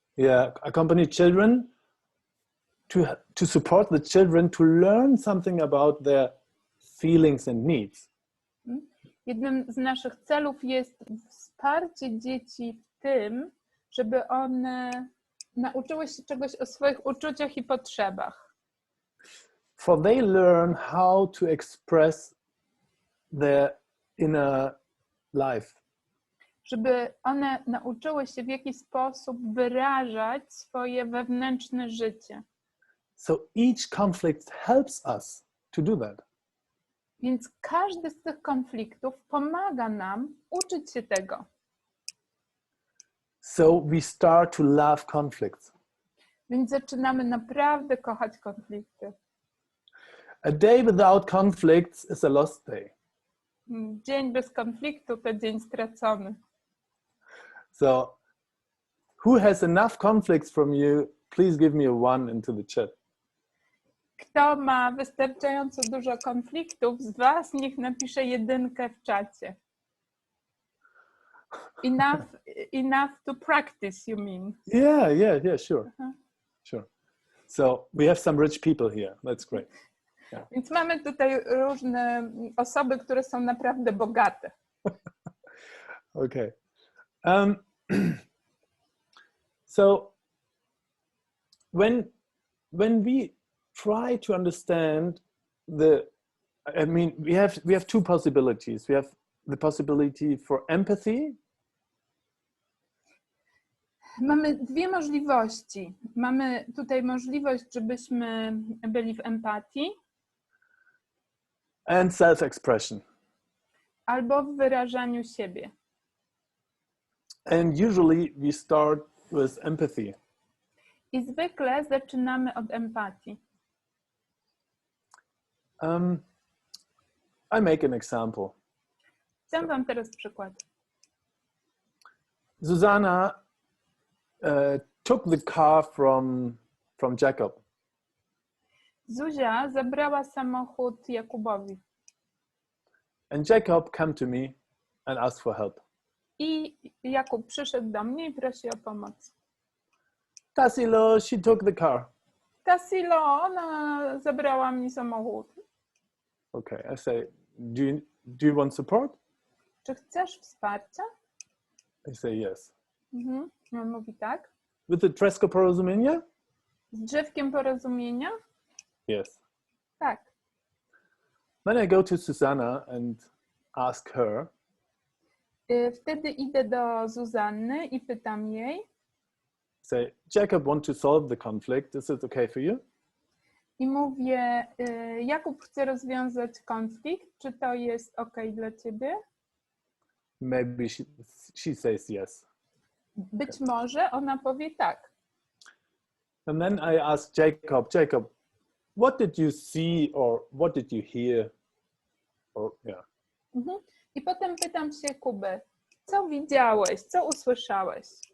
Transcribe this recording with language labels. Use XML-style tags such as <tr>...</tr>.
<en>Yeah, accompany children to support the children to learn something about their feelings and needs.</en> <pl>Jednym z naszych celów jest wsparcie dzieci w tym, żeby one nauczyły się czegoś o swoich uczuciach i potrzebach.</pl> <en>For they learn how to express their inner life.</en> <pl>Żeby one nauczyły się w jakiś sposób wyrażać swoje wewnętrzne życie.</pl> <en>So each conflict helps us to do that.</en> <pl>Więc każdy z tych konfliktów pomaga nam uczyć się tego.</pl> <en>So we start to love conflicts.</en> <pl>Więc zaczynamy naprawdę kochać konflikty.</pl> <en>A day without conflicts is a lost day.</en> <pl>Dzień bez konfliktu to dzień stracony.</pl> <en>So who has enough conflicts from you? Please give me a 1 into the chat.</en> <pl>Kto ma wystarczająco dużo konfliktów z was, niech napisze 1 w czacie.</pl> <en>Enough to practice, you mean? Yeah, sure. Sure. So we have some rich people here. That's great. Yeah.</en> <pl>Więc mamy tutaj różne osoby, które są naprawdę bogate.</pl> <en>Okay. So when we try to understand we have two possibilities. We have the possibility for empathy.</en> <pl>Mamy dwie możliwości. Mamy tutaj możliwość, żebyśmy byli w empatii.</pl> <en>And self-expression.</en> <pl>Albo w wyrażaniu siebie.</pl> <en>And usually we start with empathy.</en> <pl>I zwykle zaczynamy od empatii.</pl> <en>I make an example.</en> <pl>Dam wam teraz przykład.</pl> <en>Susanna took the car from Jacob.</en> <pl>Zuzia zabrała samochód Jakubowi.</pl> <en>And Jacob came to me and asked for help.</en> <pl>I Jakub przyszedł do mnie i prosi o pomoc.</pl> <en>Tassilo, she took the car.</en> <pl>Tassilo, ona zabrała mi samochód.</pl> <en>Okay, I say, do you want support?</en> <pl>Czy chcesz wsparcia?</pl> <en>I say yes.</en> <pl>On mówi tak.</pl> <en>With the Drzewko Porozumienia?</en> <pl>Z Drzewkiem Porozumienia?</pl> <en>Yes.</en> <pl>Tak.</pl> <en>Then I go to Susanna and ask her.</en> <pl>Wtedy idę do Zuzanny i pytam jej.</pl> <en>Say, Jacob want to solve the conflict. Is it okay for you?</en> <pl>I mówię, Jakub chce rozwiązać konflikt. Czy to jest okej dla ciebie?</pl> <en>Maybe she says yes.</en> <pl>Być może ona powie tak.</pl> <en>And then I ask Jacob, what did you see or what did you hear? Or, yeah.</en> <pl>I potem pytam się Kuby, co widziałeś, co usłyszałeś?</pl>